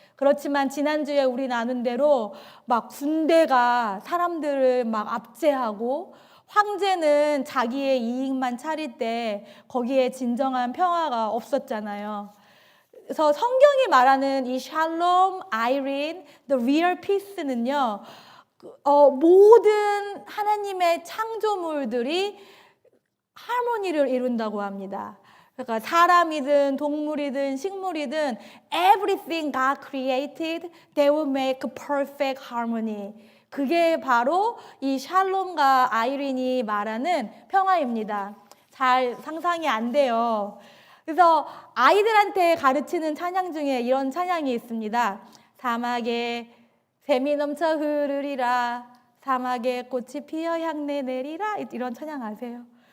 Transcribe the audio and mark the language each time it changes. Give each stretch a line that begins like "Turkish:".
Korean: 그렇지만 지난주에 우리 나눈 대로 막 군대가 사람들을 막 압제하고 황제는 자기의 이익만 차릴 때 거기에 진정한 평화가 없었잖아요. 그래서 성경이 말하는 이 샬롬, 아이린,
English: the real peace
Korean: 는요, 모든 하나님의 창조물들이 하모니를 이룬다고 합니다. 그러니까 사람이든 동물이든 식물이든
English: everything God created, they will make perfect harmony.
Korean: 그게 바로 이 샬롬과 아이린이 말하는 평화입니다. 잘 상상이 안 돼요. 그래서 아이들한테 가르치는 찬양 중에 이런 찬양이 있습니다. 사막에 샘이 넘쳐 흐르리라, 사막에 꽃이 피어 향내 내리라, 이런 찬양 아세요?